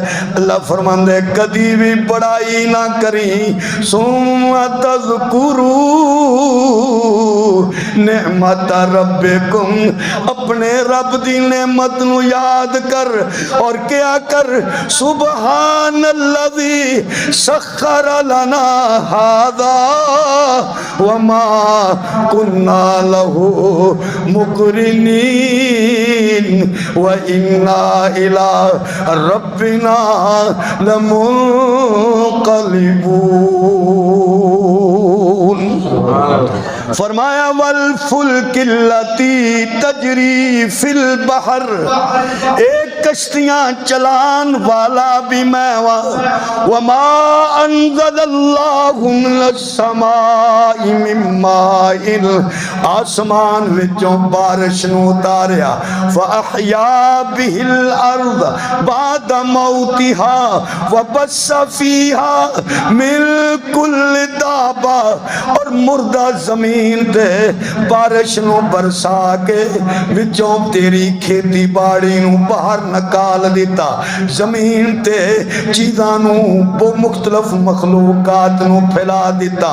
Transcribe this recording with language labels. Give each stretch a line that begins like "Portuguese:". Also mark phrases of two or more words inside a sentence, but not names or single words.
Punjabi: ਅੱਲ੍ਹਾ ਫ਼ਰਮਾਂਦੇ ਕਦੀ ਭੀ ਬੜਾਈ ਨਾ ਕਰੀ।
Arabic: ثم تذكروا نعمة ربكم,
Punjabi: ਅਪਣੇ ਰੱਬ ਦੀ ਨੇਮਤ ਨੂੰ ਯਾਦ ਕਰ ਔਰ ਕਿਆ ਕਰ,
Arabic: سبحان الذي سخر لنا هذا وما كنا له مقرنين وإنا إلى ربنا لمنقلبون.
Punjabi: फरमाया
Arabic: والفلك التي تجري في البحر,
Punjabi: ਇੱਕ ਕਸ਼ਤੀਆਂ ਚਲਾਣ ਵਾਲਾ ਭੀ ਮੈਂ
Arabic: وما أنزل الله من السماء من ماء,
Punjabi: ਆਸਮਾਨ ਵਿੱਚੋਂ ਬਾਰਿਸ਼ ਨੂੰ ਉਤਾਰਿਆ।
Arabic: فأحيا به الأرض بعد موتها وبث فيها من كل دابة,
Punjabi: ਔਰ ਮੁਰਦਾ ਜ਼ਮੀਨ ਤੇ ਬਾਰਿਸ਼ ਨੂੰ ਬਰਸਾ ਕੇ ਵਿੱਚੋਂ ਤੇਰੀ ਖੇਤੀ ਬਾੜੀ ਨੂੰ ਬਾਹਰ ਨਿਕਾਲ ਦਿੱਤਾ। ਜ਼ਮੀਨ ਤੇ ਚੀਜ਼ਾਂ ਨੂੰ ਬੋ ਮੁਖ਼ਤਲਿਫ਼ ਮਖ਼ਲੂਕਾਤ ਨੂੰ ਫੈਲਾ ਦਿੱਤਾ।